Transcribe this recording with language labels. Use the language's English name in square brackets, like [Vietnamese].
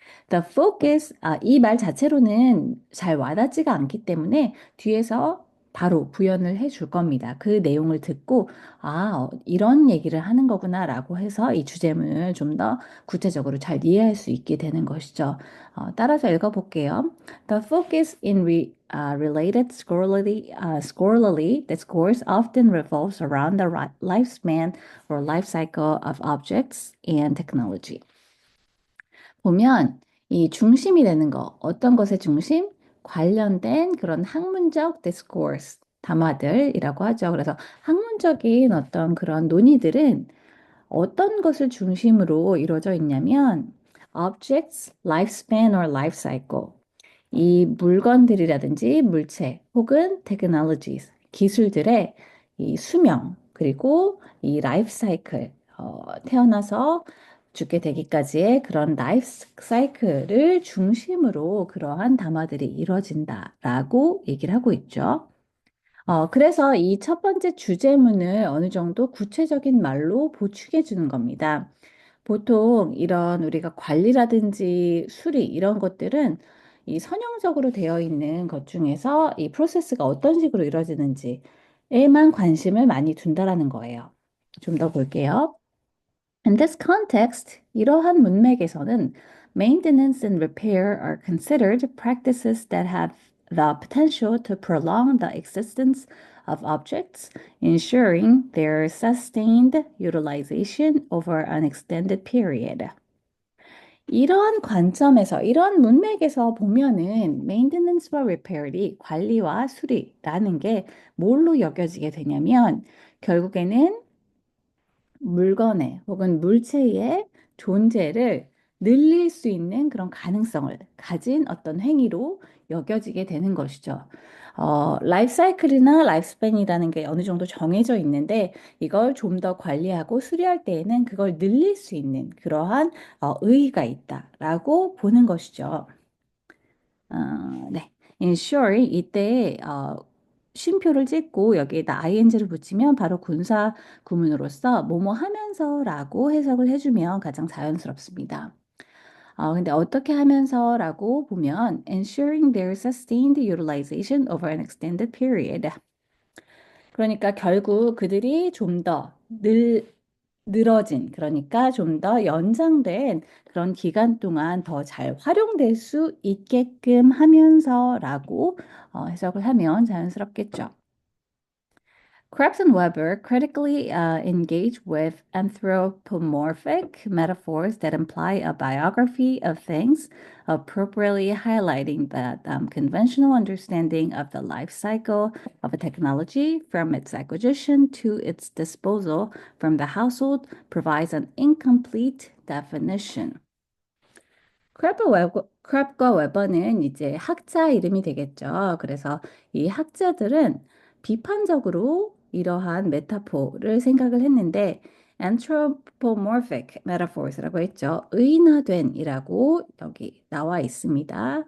[English] The focus, [Korean] 이 말 자체로는 잘 와닿지가 않기 때문에 뒤에서 바로 부연을 해 줄 겁니다. 그 내용을 듣고, 이런 얘기를 하는 거구나라고 해서 이 주제문을 좀 더 구체적으로 잘 이해할 수 있게 되는 것이죠. 따라서 읽어볼게요. [English] The focus in related scholarly discourse often revolves around the lifespan or life cycle of objects and technology. [Korean] 보면 이 중심이 되는 거, 어떤 것의 중심? 관련된 그런 학문적 discourse, 담화들이라고 하죠. 그래서 학문적인 어떤 그런 논의들은 어떤 것을 중심으로 이루어져 있냐면 [English] objects, lifespan or life cycle. [Korean] 이 물건들이라든지 물체 혹은 technologies, 기술들의 이 수명, 그리고 이 라이프 사이클, 태어나서 죽게 되기까지의 그런 라이프 사이클을 중심으로 그러한 담화들이 이루어진다라고 얘기를 하고 있죠. 그래서 이 첫 번째 주제문을 어느 정도 구체적인 말로 보충해 주는 겁니다. 보통 이런 우리가 관리라든지 수리 이런 것들은 이 선형적으로 되어 있는 것 중에서 이 프로세스가 어떤 식으로 이루어지는지에만 관심을 많이 둔다라는 거예요. 좀 더 볼게요. [English] In this context, [Korean] 이러한 문맥에서는 [English] maintenance and repair are considered practices that have the potential to prolong the existence of objects, ensuring their sustained utilization over an extended period. [Korean] 이러한 관점에서, 이러한 문맥에서 보면은 maintenance와 repair이 관리와 수리라는 게 뭘로 여겨지게 되냐면 결국에는 물건의 혹은 물체의 존재를 늘릴 수 있는 그런 가능성을 가진 어떤 행위로 여겨지게 되는 것이죠. 라이프 사이클이나 라이프 스팬이라는 게 어느 정도 정해져 있는데 이걸 좀 더 관리하고 수리할 때에는 그걸 늘릴 수 있는 그러한 의의가 있다라고 보는 것이죠. 네. ensure 이때 쉼표를 찍고 여기에다 ing를 붙이면 바로 군사 구문으로서 뭐뭐 하면서라고 해석을 해주면 가장 자연스럽습니다. 근데 어떻게 하면서라고 보면 [English] ensuring their sustained utilization over an extended period. [Korean] 그러니까 결국 그들이 좀 더 늘어진, 그러니까 좀 더 연장된 그런 기간 동안 더 잘 활용될 수 있게끔 하면서라고 해석을 하면 자연스럽겠죠. [English] Krebs and Weber critically engage with anthropomorphic metaphors that imply a biography of things, appropriately highlighting that conventional understanding of the life cycle of a technology from its acquisition to its disposal from the household provides an incomplete definition. [Korean] 크랩과 웨버는 이제 학자 이름이 되겠죠. 그래서 이 학자들은 비판적으로 이러한 메타포를 생각을 했는데 [English] anthropomorphic metaphors [Korean] 라고 했죠. 의인화된이라고 여기 나와 있습니다.